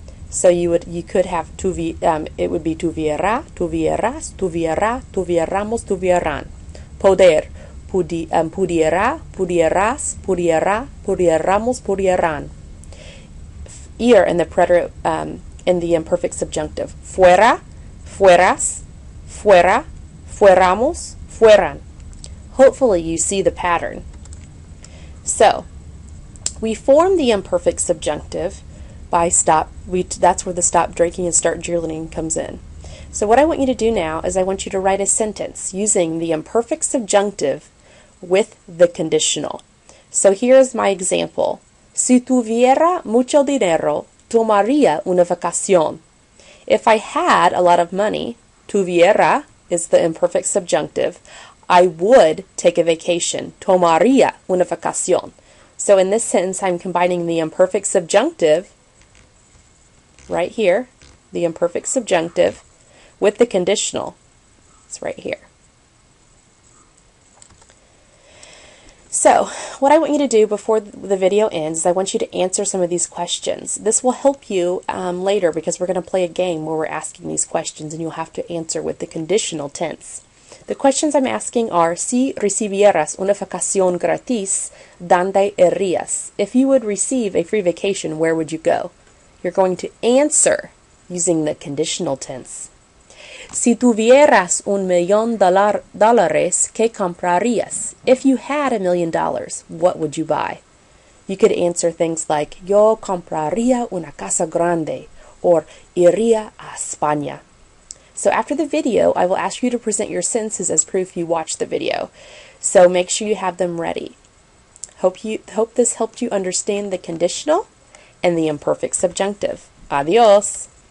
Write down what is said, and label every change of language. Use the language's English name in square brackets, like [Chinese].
[English] So you could have it would be [Spanish] tuviera, tuvieras, tuviera, tuvieramos, tuvieran. Poder, pudiera, pudieras, pudiera, pudieramos, pudieran. [English] Ir in the preterite in the imperfect subjunctive. [Spanish] Fuera, fueras, fuera, fuéramos, fueran. [English] Hopefully you see the pattern. So, we form the imperfect subjunctive by that's where the stop drinking and start cheerleading comes in. So what I want you to do now is I want you to write a sentence using the imperfect subjunctive with the conditional. So here's my example. [Spanish] Si tuviera mucho dinero, tomaría una vacación. [English] If I had a lot of money, tuviera is the imperfect subjunctive, I would take a vacation. [Spanish] Tomaría una vacación. [English] So in this sentence, I'm combining the imperfect subjunctive, right here, the imperfect subjunctive, with the conditional. It's right here. So, what I want you to do before the video ends is I want you to answer some of these questions. This will help you later, because we're going to play a game where we're asking these questions and you'll have to answer with the conditional tense. The questions I'm asking are, [Spanish] si recibieras una vacación gratis, ¿dónde irías? [English] If you would receive a free vacation, where would you go? You're going to answer using the conditional tense. [Spanish] Si tuvieras $1,000,000, ¿qué comprarías? [English] If you had $1 million, what would you buy? You could answer things like, [Spanish] yo compraría una casa grande, [English] or [Spanish] iría a España. [English] So after the video, I will ask you to present your sentences as proof you watched the video. So make sure you have them ready. Hope this helped you understand the conditional and the imperfect subjunctive. Adios!